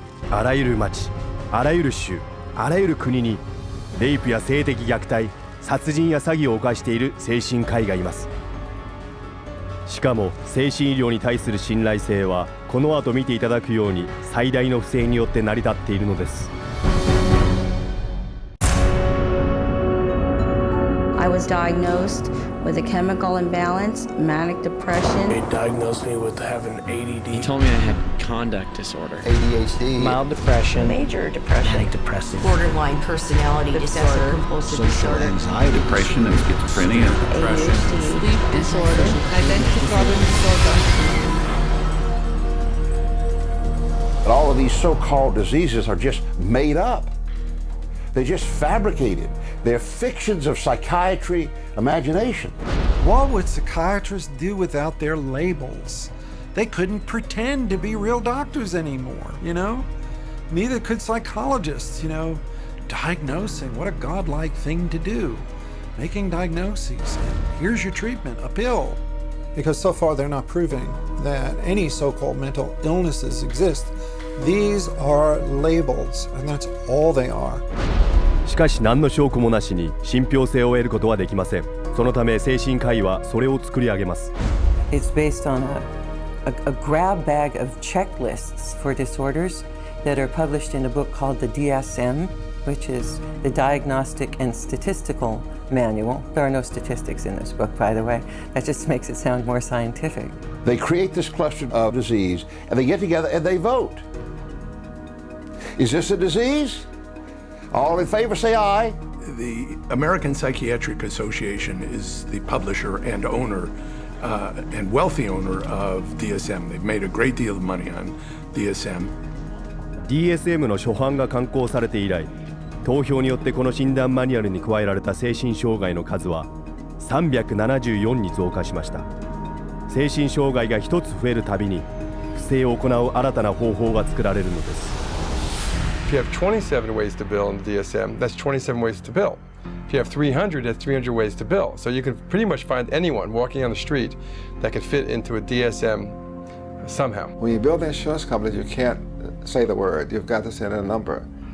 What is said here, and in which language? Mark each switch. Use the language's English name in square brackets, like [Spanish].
[Japanese] あらゆる町、あらゆる州、あらゆる国にレイプや性的虐待、殺人や詐欺を犯している精神科医がいます。しかも精神医療に対する信頼性はこの後見ていただくように最大の不正によって成り立っているのです。 [English] I was diagnosed with a chemical imbalance, manic depression. They diagnosed me with having ADD. He told me I had conduct disorder, ADHD, mild depression, Major depression. manic depressive, Borderline personality disorder. compulsive disorder, anxiety, depression, and schizophrenia, depression, sleep disorder. identity problem disorder. But all of these so-called diseases are just made up. They're just fabricated. They're fictions of psychiatry imagination. What would psychiatrists do without their labels? They couldn't pretend to be real doctors anymore, you know? Neither could psychologists, you know? Diagnosing, what a godlike thing to do. Making diagnoses, and here's your treatment, a pill. Because so far they're not proving that any so-called mental illnesses exist. These are labels, and that's all they are. [Japanese] しかし何の証拠もなしに信憑性を得ることはできません。そのため精神科医はそれを作り上げます。 [English] It's based on a grab bag of checklists for disorders that are published in a book called the DSM, which is the Diagnostic and Statistical Manual. There are no statistics in this book, by the way. That just makes it sound more scientific. They create this cluster of disease, and they get together and they vote. Is this a disease? All in favor, say aye. The American Psychiatric Association is the publisher and owner and wealthy owner of DSM. They've made a great deal of money on DSM. [Japanese] DSM の初版が刊行されて以来、投票によってこの診断マニュアルに加えられた精神障害の数は374に増加しました。精神障害が一つ増えるたびに不正を行う新たな方法が作られるのです。 [English] If you have 27 ways to bill in the DSM, that's 27 ways to bill. If you have 300, that's 300 ways to bill. So you can pretty much find anyone walking on the street that could fit into a DSM somehow. When you build insurance companies, you can't say the word. You've got to send in a number.